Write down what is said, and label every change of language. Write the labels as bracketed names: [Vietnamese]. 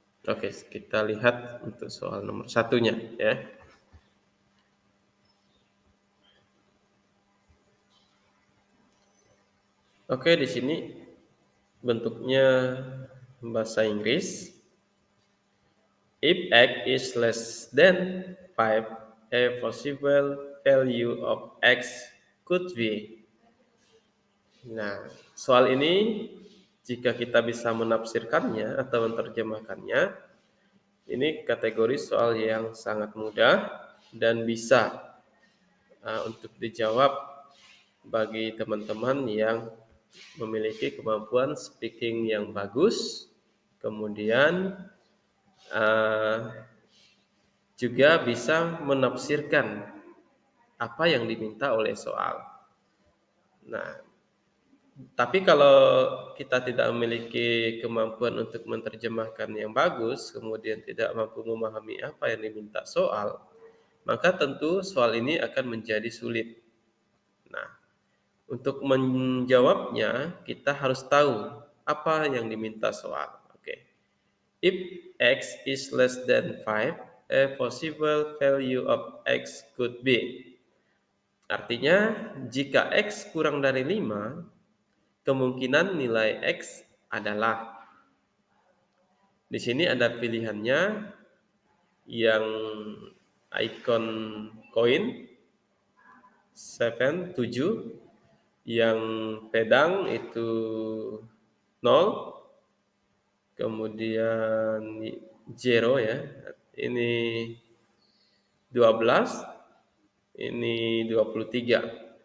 [Indonesian] Oke, kita lihat untuk soal nomor satunya ya. Oke, di sini bentuknya bahasa Inggris. [English] If x is less than 5, a possible value of x could be. [Indonesian] Nah, soal ini jika kita bisa menafsirkannya atau menerjemahkannya, ini kategori soal yang sangat mudah dan bisa untuk dijawab bagi teman-teman yang memiliki kemampuan speaking yang bagus, kemudian uh, juga bisa menafsirkan apa yang diminta oleh soal. Nah, tapi kalau kita tidak memiliki kemampuan untuk menerjemahkan yang bagus, kemudian tidak mampu memahami apa yang diminta soal, maka tentu soal ini akan menjadi sulit. Nah, untuk menjawabnya, kita harus tahu apa yang diminta soal. Oke. [English] If x is less than 5, a possible value of x could be. [Indonesian] Artinya, jika x kurang dari 5, kemungkinan nilai X adalah, di sini ada pilihannya yang icon koin 7, yang pedang itu 0, kemudian zero ya, ini 12, ini 23.